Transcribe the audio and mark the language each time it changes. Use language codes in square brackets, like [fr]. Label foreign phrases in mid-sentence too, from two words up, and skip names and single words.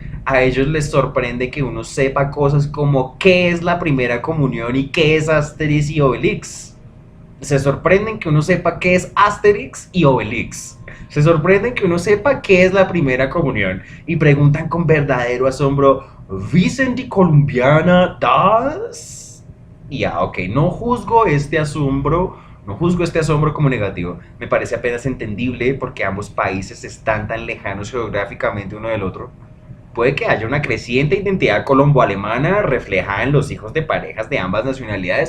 [es] A ellos les sorprende que uno sepa cosas como qué es la primera comunión y qué es Asterix y Obelix. Se sorprenden que uno sepa qué es Asterix y Obelix. Se sorprenden que uno sepa qué es la primera comunión y preguntan con verdadero asombro: [de] ¿Wissen die Colombianer das? [es] Y ok, no juzgo este asombro. No juzgo este asombro como negativo, me parece apenas entendible porque ambos países están tan lejanos geográficamente uno del otro. Puede que haya una creciente identidad colombo-alemana reflejada en los hijos de parejas de ambas nacionalidades.